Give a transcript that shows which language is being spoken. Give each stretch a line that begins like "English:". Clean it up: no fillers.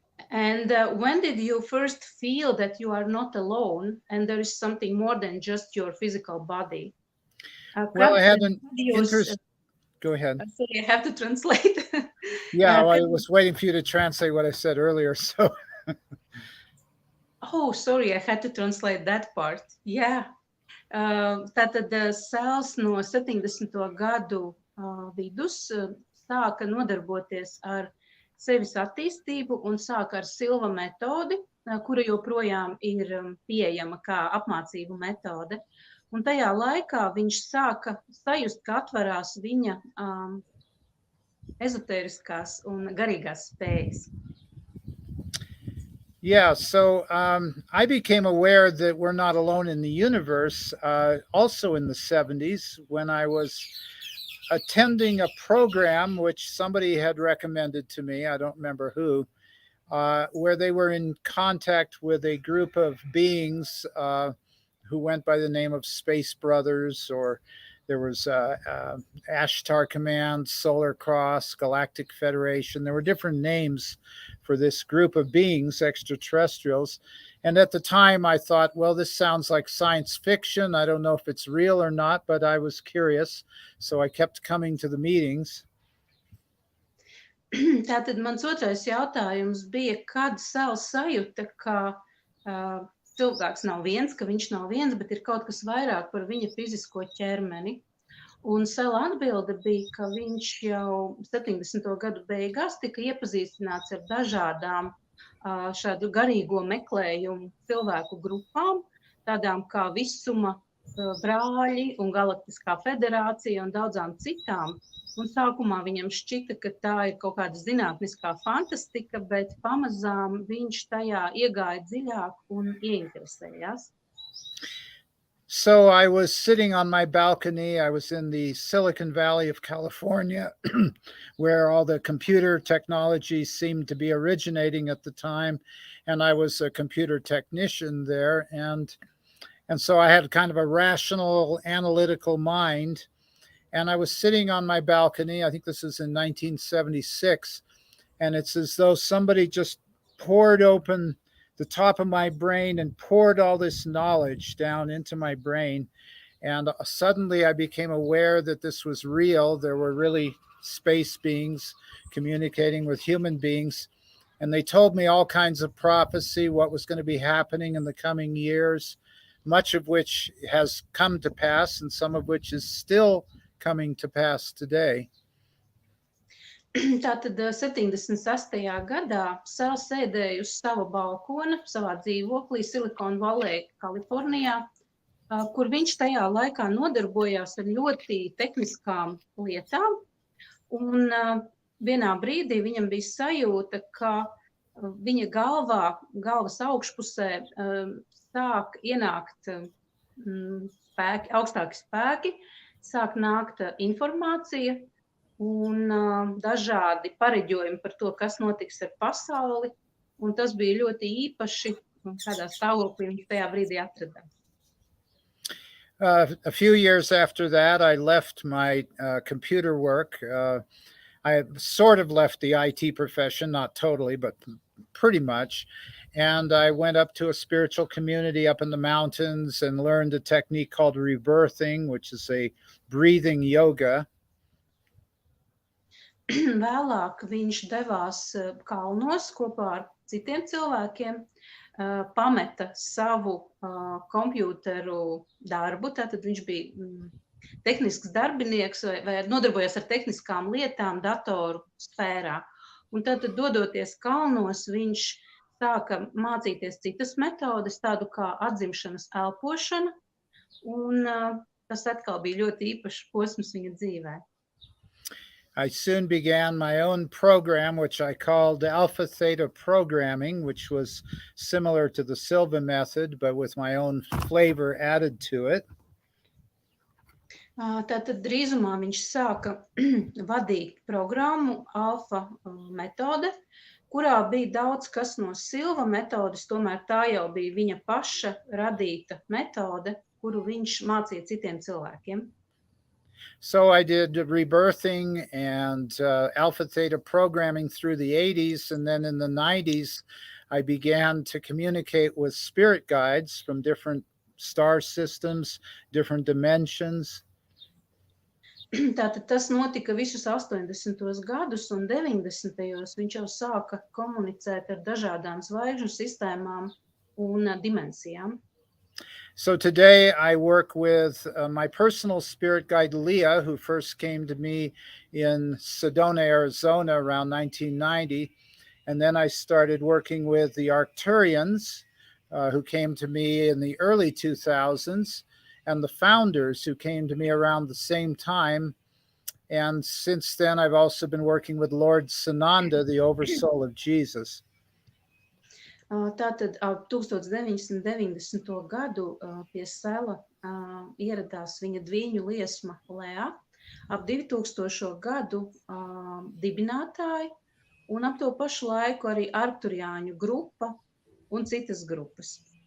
English: And when did you first feel that you are not alone and there is something more than just your physical body? Well, I had an interest. Go ahead. Sorry, I have to translate. Yeah, well, I was waiting for you to translate what I said earlier. So. Oh, sorry, I had to translate that part. Yeah.
Latvian: Tātad Sals no 70. gadu vidus sāka nodarboties ar sevis attīstību un sāka ar Silva metodi, kura joprojām ir pieejama kā apmācību metode. Un tajā laikā viņš sāka sajust, ka atverās viņa ezotēriskās un garīgās spējas.
English: Yeah, so I became aware that we're not alone in the universe, also in the 70s, when I was attending a program which somebody had recommended to me, I don't remember who, where they were in contact with a group of beings who went by the name of Space Brothers, or there was Ashtar Command, Solar Cross, Galactic Federation. There were different names for this group of beings, extraterrestrials. And at the time I thought, well, this sounds like science fiction. I don't know if it's real or not, but I was curious. So I kept coming to the meetings.
Latvian: Tātad mans otrais jautājums bija, kad Sals sajūta, ka cilvēks nav viens, ka viņš nav viens, bet ir kaut kas vairāk par viņa fizisko ķermeni. Un Sela atbilde bija, ka viņš jau 70. gadu beigās tika iepazīstināts ar dažādām šādu garīgo meklējumu cilvēku grupām, tādām kā Visuma brāļi un Galaktiskā federācija un daudzām citām. Un sākumā viņam šķita, ka tā ir kaut kāda zinātniskā fantastika, bet pamazām viņš tajā iegāja dziļāk un ieinteresējās.
English: So I was sitting on my balcony. I was in the Silicon Valley of California, where all the computer technology seemed to be originating at the time. And I was a computer technician there. And so I had kind of a rational, analytical mind. And I was sitting on my balcony. I think this is in 1976. And it's as though somebody just poured open the top of my brain and poured all this knowledge down into my brain. And suddenly I became aware that this was real. There were really space beings communicating with human beings. And they told me all kinds of prophecy, what was going to be happening in the coming years, much of which has come to pass and some of which is still coming to pass today.
Latvian: Tātad 76. gadā Sals sēdēja uz sava balkona, savā dzīvoklī Silicon Valley, Kalifornijā, kur viņš tajā laikā nodarbojās ar ļoti tehniskām lietām. Un vienā brīdī viņam bija sajūta, ka viņa galvas augšpusē sāk ienākt spēki, augstāki spēki, sāk nākt informācija un dažādi pareģojumi par to, kas notiks ar pasauli. Un tas bija ļoti īpaši, un kādā stāvoklī viņš tajā brīdī atradās.
English: A few years after that, I left my computer work. I sort of left the IT profession, not totally, but pretty much. And I went up to a spiritual community up in the mountains and learned a technique called rebirthing, which is a breathing yoga.
Latvian: Vēlāk viņš devās kalnos kopā ar citiem cilvēkiem pameta savu kompjūteru darbu, tātad viņš bija tehnisks darbinieks vai nodarbojas ar tehniskām lietām datoru sfērā. Un tātad, dodoties kalnos, viņš sāka mācīties citas metodes, tādu kā atzimšanas elpošana, un tas atkal bija ļoti īpašs posms viņa dzīvē.
English: I soon began my own program, which I called Alpha Theta Programming, which was similar to the Silva method, but with my own flavor added to it.
Latvian: Tātad drīzumā viņš sāka vadīt programmu Alfa metode, kurā bija daudz kas no Silva metodes, tomēr tā jau bija viņa paša radīta metode, kuru viņš mācīja citiem cilvēkiem.
English: So I did rebirthing and Alpha Theta programming through the 80s. And then in the 90s, I began to communicate with spirit guides from different star systems, different dimensions.
Latvian: Tātad tas notika visus 80. gadus, un 90. viņš jau sāka komunicēt ar dažādām zvaigžņu sistēmām un dimensijām.
English: So today I work with my personal spirit guide, Leah, who first came to me in Sedona, Arizona around 1990. And then I started working with the Arcturians, who came to me in the early 2000s, and the founders who came to me around the same time. And since then, I've also been working with Lord Sananda, the oversoul of Jesus.
Latvian: Tātad 1990. gadu pie Sela ieradās viņa dviņu liesma Lea, ap 2000. gadu dibinātāji, un ap to pašu laiku arī Arkturiāņu grupa un citas grupas.